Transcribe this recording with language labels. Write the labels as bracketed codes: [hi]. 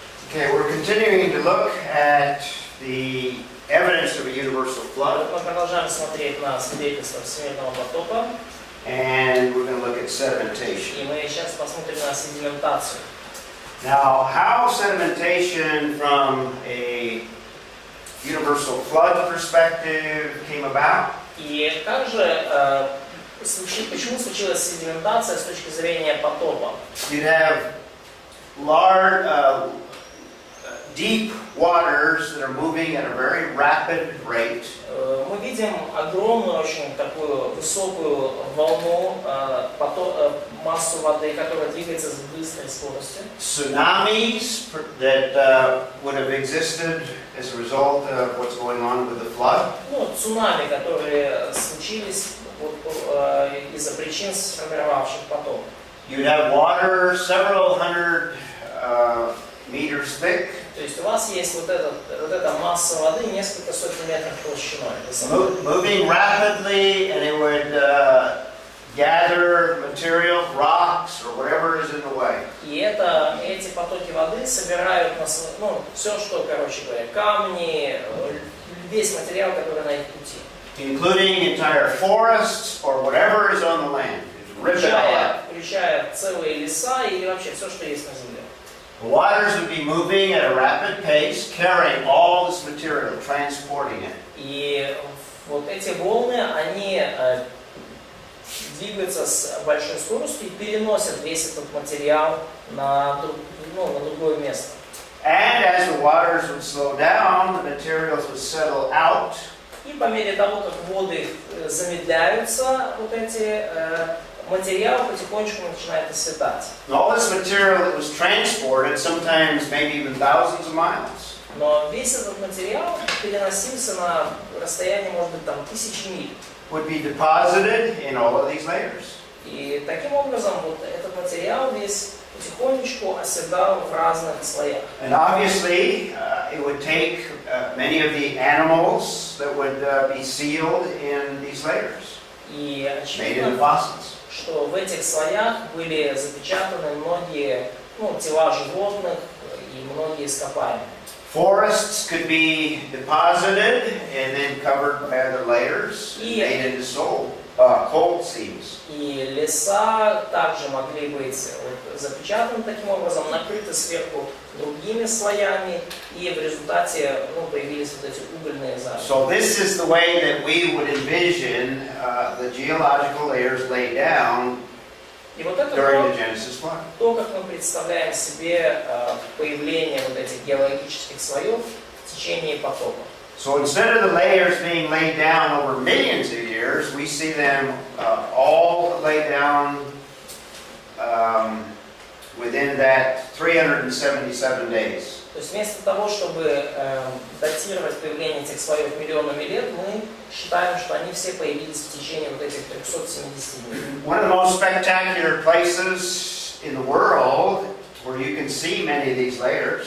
[en] Okay, we're continuing to look at the evidence of a universal flood, [ru] Мы продолжаем смотреть на свидетельства всемирного потопа, [en] and we're going to look at sedimentation. [ru] и мы сейчас посмотрим на седиментацию. [en] Now, how sedimentation from a universal flood perspective came about? [ru] И также почему случилась седиментация с точки зрения потопа? [en] You'd have large, deep waters that are moving at a very rapid rate. [ru] Мы видим огромную, очень такую высокую волну, массу воды, которая двигается с быстрой скоростью. [en] Tsunamis that would have existed as a result of what's going on with the flood. [ru] Ну, цунами, которые случились из-за причин, сформировавших потоп. [en] You'd have water several hundred meters thick, [ru] То есть у вас есть вот эта масса воды несколько сотен метров толщиной. [en] moving rapidly, and it would gather material, rocks, or whatever is in the way. [ru] И эти потоки воды собирают все, что, короче говоря, камни, весь материал, который на их пути. [en] Including entire forests or whatever is on the land. It's rip it all out. [ru] Включая целые леса или вообще все, что есть на земле. [en] The waters would be moving at a rapid pace, carrying all this material, transporting it. [ru] И вот эти волны, они двигаются с большой скоростью и переносят весь этот материал на другое место. [en] And as the waters would slow down, the materials would settle out. [ru] И по мере того, как воды замедляются, вот эти материал потихонечку начинает оседать. [en] And all this material that was transported, sometimes maybe even thousands of miles, [ru] Но весь этот материал переносился на расстояние, может быть, там, 1000 миль. [en] would be deposited in all of these layers. [ru] И таким образом вот этот материал весь потихонечку оседал в разных слоях. [en] And obviously, it would take many of the animals that would be sealed in these layers, [ru] И [en] made into [ru] очевидно, [en] fossils. [ru] что в этих слоях были запечатаны многие тела животных и многие ископаемые. [en] Forests could be deposited and then covered by other layers and Yeah. made into cold seams. [ru] И леса также могли быть запечатаны таким образом, накрыты сверху другими слоями, и в результате появились вот эти угольные залежи. [en] So this is the way that we would envision the geological layers lay down [ru] И вот это [en] during the Genesis flood. [ru] то, как мы представляем себе появление вот этих геологических слоев в течение потопа. [en] So instead of the layers being laid down over millions of years, we see them all laid down within that 377 days. [ru] То есть вместо того, чтобы датировать появление этих слоев миллионами лет, мы считаем, что они все появились в течение вот этих 370 дней. [en] One of the most spectacular places in the world where you can see many of these layers